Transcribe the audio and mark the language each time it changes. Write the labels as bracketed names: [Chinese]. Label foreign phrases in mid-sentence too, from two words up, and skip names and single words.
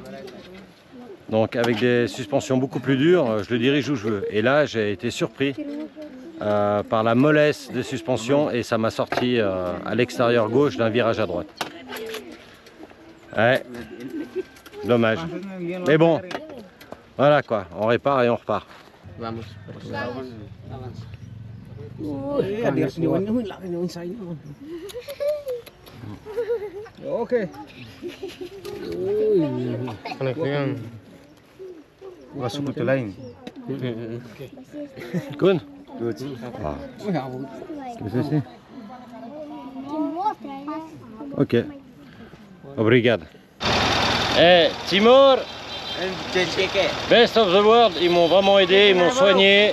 [French] Donc avec des suspensions beaucoup plus dures, je le dirige où je veux. Et là, j'ai été surpris par la mollesse des suspensions et ça m'a sorti à l'extérieur gauche d'un virage à droite. Ouais, dommage. Mais bon, voilà quoi, on répare et on repart. Okay. [Indonesian] Masuk ke lain. Kun? Ah. [French] Qu'est-ce que c'est? Ok. Obrigado. Eh, Timor, Best of the World, ils m'ont vraiment aidé, ils m'ont soigné.